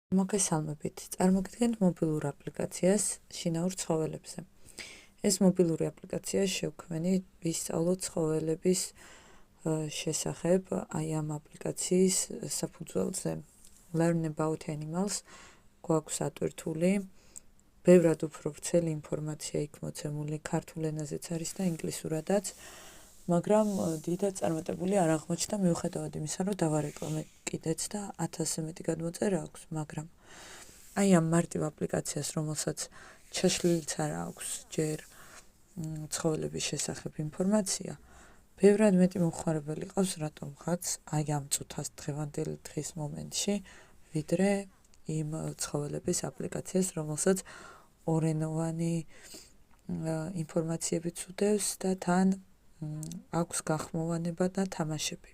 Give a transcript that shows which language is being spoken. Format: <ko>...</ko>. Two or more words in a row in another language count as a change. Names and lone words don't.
<ka>მოგესალმებით. წარმოგიდგენთ მობილურ აპლიკაციას შინაურ ცხოველებზე. ეს მობილური აპლიკაცია შევქმნით ვისწავლოთ ცხოველების შესახებ აი ამ აპლიკაციის საფუძველზე. Learn about animals გვაქვს ატვირთული, ბევრად უფრო ვრცელი ინფორმაცია იქ მოცემული, ქართულ ენაზეც არის და ინგლისურადაც, მაგრამ დიდად წარმატებული არ აღმოჩნდა მიუხედავად იმისა, რომ დავარეკლამე კიდეც და 1000-ზე მეტი გადმოწერა აქვს, მაგრამ აი ამ მარტივ აპლიკაციას, რომელსაც ჩაშლილიც არ აქვს ჯერ ცხოველების შესახებ ინფორმაცია, ბევრად მეტი მომხმარებელი ყავს, რატომღაც აი ამ წუთას დღევანდელი დღის მომენტში, ვიდრე იმ ცხოველების აპლიკაციას, რომელსაც ორენოვანი ინფორმაციებიც უდევს და თან აქვს გახმოვანება და თამაშები.</ka>